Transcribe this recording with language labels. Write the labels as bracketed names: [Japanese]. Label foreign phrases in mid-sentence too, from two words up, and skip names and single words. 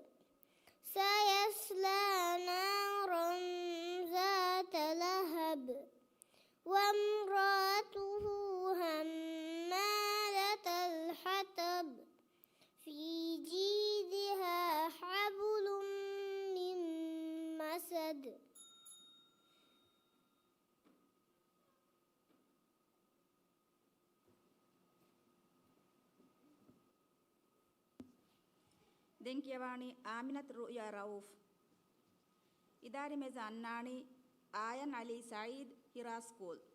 [Arabic] سيصلى نارا ذات لهب وامرأته حمالة الحطب في جيدها حبل من مسد. [Divehi] ದೆಂಕಿಯವಾಣಿ ಆಮಿನತ್ ರುಯಾ ರೌಫ್ އިދާރީ މޭޒު އަންނާނީ ಆಯನ್ ಅಲಿ ಸಯೀದ್ ಹಿರಾ ಸ್ಕೂಲ್.